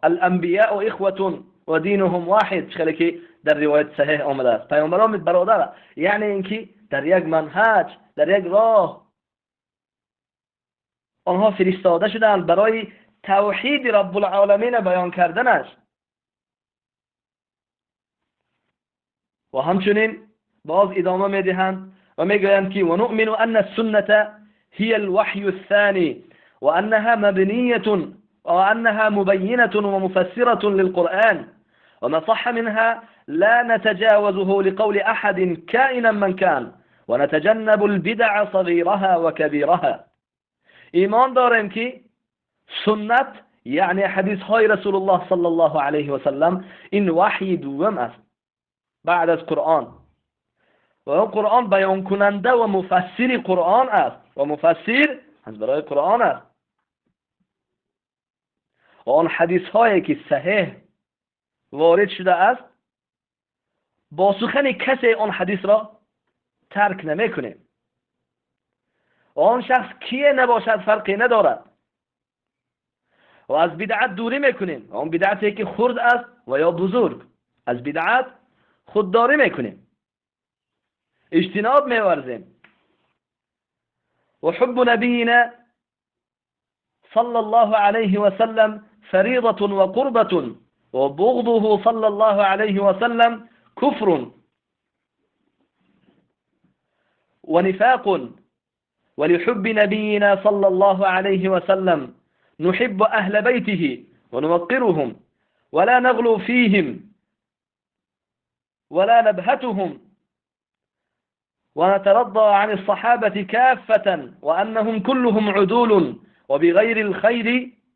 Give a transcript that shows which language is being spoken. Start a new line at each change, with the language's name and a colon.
Arabic: الانبیاء اخوة و دینهم واحد
Persian: چنانکه که در روایت صحیح آمده است. پیامبران برادر یعنی اینکه در یک منهج در یک راه آنها فرستاده شدند برای توحید رب العالمین بیان کردنش. و همچنین باز ادامه میدهند و میگویند که
Arabic: و نؤمن ان السنة هي الوحي الثاني وانها مبنية وانها مبينة ومفسرة للقرآن وما صح منها لا نتجاوزه لقول احد كائنا من كان ونتجنب البدع صغيرها وكبيرها.
Persian: ایمان داریم که سنت یعنی حدیث های رسول الله صلی الله علیه و سلم این وحی دوم است بعد از قرآن و اون قرآن بیان کننده و مفسر قرآن است و مفسر از برای قرآن است و آن حدیث هایی که صحیح وارد شده است با سخن کسی آن حدیث را ترک نمی کنیم و آن شخص کیه نباشد فرقی ندارد و از بدعت دوری میکنیم. آن بدعتی که خرد است و یا بزرگ، از بدعت خودداری میکنیم، اجتناب میورزیم.
Arabic: و حب نبینا صلی الله علیه و سلم فریضة و قربة و بغضه صلی الله علیه و سلم كفر ونفاق. ولحب نبينا صلى الله عليه وسلم نحب أهل بيته ونوقرهم ولا نغلو فيهم ولا نبهتهم ونترضى عن الصحابة كافة وأنهم كلهم عدول وبغير الخير